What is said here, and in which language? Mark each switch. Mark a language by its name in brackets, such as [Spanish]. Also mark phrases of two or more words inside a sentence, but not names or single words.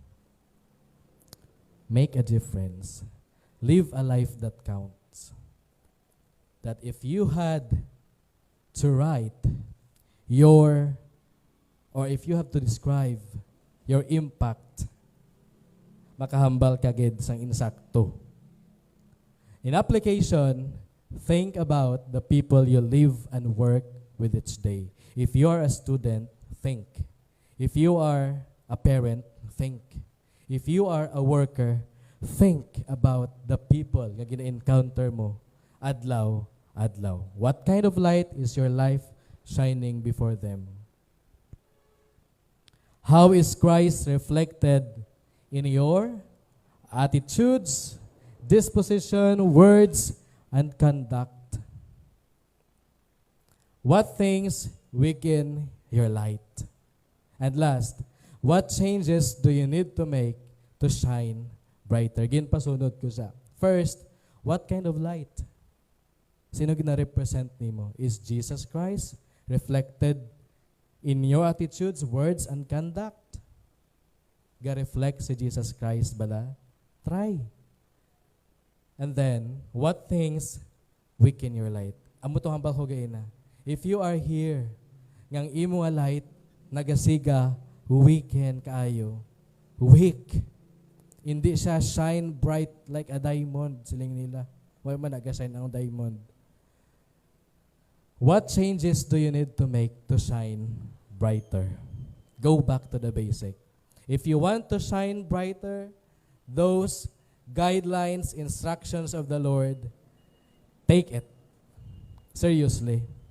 [English] Make a difference. Live a life that counts. That if you had to write or if you have to describe your impact, [Hiligaynon] makahambal ka gid sang insakto. [English] In application, think about the people you live and work with each day. If you are a student, think. If you are a parent, think. If you are a worker, think about the people [Hiligaynon] nga gina-encounter mo adlaw. [English] What kind of light is your life shining before them? How is Christ reflected in your attitudes, disposition, words, and conduct? What things weaken your light? And last, what changes do you need to make to shine brighter? [Hiligaynon] Ginpasunod ko siya. [English] First, what kind of light? [Hiligaynon] Sino gina-represent nimo? [English] Is Jesus Christ reflected in your attitudes, words, and conduct? [Hiligaynon] Ga-reflect si Jesus Christ bala? [English] Try. And then, what things weaken your light? [Hiligaynon] Amo to hambal ko gaina. [English] If you are here, [Hiligaynon] ngang imo nga light, nagasiga, weaken kaayo. [English] Weak. [Hiligaynon] Hindi siya [English] shine bright like a diamond. [Hiligaynon] Siling nila. Why man nag-shine ang diamond? [English] What changes do you need to make to shine brighter? Go back to the basic. If you want to shine brighter, those guidelines, instructions of the Lord, take it seriously.